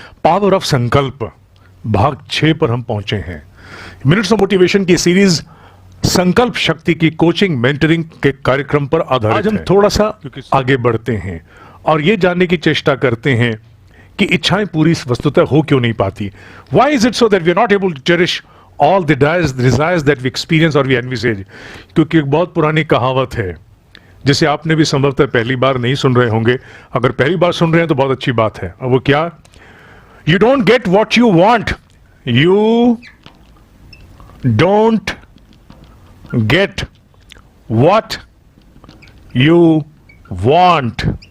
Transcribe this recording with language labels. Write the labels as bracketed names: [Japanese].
[Hindi] Power of संकल्प भाग 6 पर हम पहुंचे हैं। मिनट्स ऑफ मोटिवेशन की सीरीज संकल्प शक्ति की कोचिंग मेंटरिंग के कार्यक्रम पर आधारित है। आज हम थोड़ा सा आगे बढ़ते हैं और ये जानने की चेष्टा करते हैं कि इच्छाएं पूरी वस्तुतः हो क्यों नहीं पाती। [English] Why is it so that we are not able to cherish all the desires that we experience or we envisage? [Hindi] क्योंकि एक बहुत पुरानी कहावत है जिसे आपने भी संभवतः पहली बार नहीं सुन रहे होंगे। अगर पहली बार सुन रहे हैं तो बहुत अच्छी बात है। और वो क्या? [English] You don't get what you want, you don't get what you want।